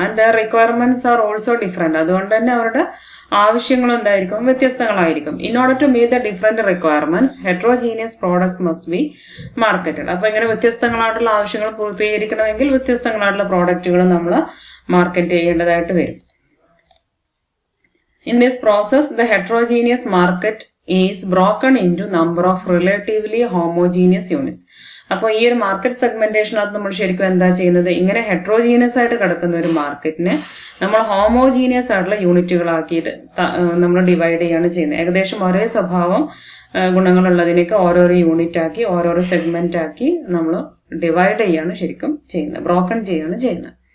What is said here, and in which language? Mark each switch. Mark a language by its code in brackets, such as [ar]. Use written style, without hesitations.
[en] And their requirements are also different. [ml] അതുകൊണ്ട് തന്നെ അവരുടെ ആവശ്യങ്ങൾ എന്തായിരിക്കും? വ്യത്യസ്തങ്ങളായിരിക്കും. [en] In order to meet the different requirements heterogeneous products must be marketed. [ml] അപ്പൊ ഇങ്ങനെ വ്യത്യസ്തങ്ങളായിട്ടുള്ള ആവശ്യങ്ങൾ പൂർത്തീകരിക്കണമെങ്കിൽ വ്യത്യസ്തങ്ങളായിട്ടുള്ള പ്രോഡക്റ്റുകൾ നമ്മൾ മാർക്കറ്റ് ചെയ്യേണ്ടതായിട്ട് വരും. [en] In this process, the heterogeneous market is broken into number of relatively homogeneous units. [ml] അപ്പോൾ ഈ ഒരു മാർക്കറ്റ് സെഗ്മെന്റേഷനകത്ത് നമ്മൾ ശരിക്കും എന്താ ചെയ്യുന്നത്? ഇങ്ങനെ ഹെട്രോജീനിയസ് ആയിട്ട് കിടക്കുന്ന ഒരു മാർക്കറ്റിനെ നമ്മൾ ഹോമോജീനിയസ് ആയിട്ടുള്ള യൂണിറ്റുകളാക്കിയിട്ട് നമ്മൾ ഡിവൈഡ് ചെയ്യാണ് ചെയ്യുന്നത്. ഏകദേശം ഒരേ സ്വഭാവം ഗുണങ്ങളുള്ളതിനൊക്കെ ഓരോരോ യൂണിറ്റ് ആക്കി, ഓരോരോ സെഗ്മെന്റ് ആക്കി നമ്മൾ ഡിവൈഡ് ചെയ്യാണ് ശരിക്കും ചെയ്യുന്നത്, ബ്രോക്കൺ ചെയ്യാണ് ചെയ്യുന്നത്.